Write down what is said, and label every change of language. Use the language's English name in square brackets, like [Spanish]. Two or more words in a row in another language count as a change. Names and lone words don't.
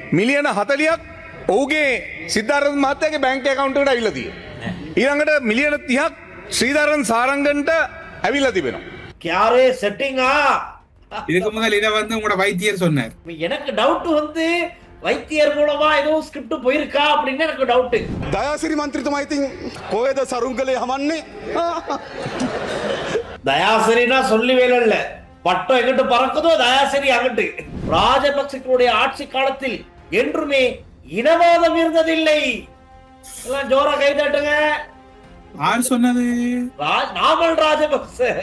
[Sinhala] මිලියන 40ක් ඔහුගේ සිද්ධාර්ථ මහත්තයාගේ [English] bank account [Sinhala] එකට ඇවිල්ලා තියෙනවා. ඊළඟට මිලියන 30ක් ශ්‍රීධරන් சாரங்கன்ට ඇවිල්ලා තිබෙනවා. [Tamil] யாரே செட்டிங்கா? இதுக்கு முதல் இதை வந்து உங்களோட வைத்தியர் சொன்னார். எனக்கு டவுட் வந்து வைத்தியர் மூலமா ஏதோ ஸ்கிரிப்ட் போயிருக்கா அப்படின்னு எனக்கு டவுட். [Sinhala] දයාසිරි මන්ත්‍රීතුමා ඉතින් කොහෙද සරුංගලේ හමන්නේ? [Tamil] தயாசிரினா சொல்லி வேலை இல்ல, பட்டம் எங்கிட்டு பறக்குதோ தயாசிரி அங்கிட்டு. ராஜபக்சேக்களுடைய ஆட்சி காலத்தில் என்றுமே இனவாதம் இருந்ததில்லை. எல்லாம் ஜோரா கை தட்டுங்க. யார் சொன்னது? நாமல் ராஜபக்ச.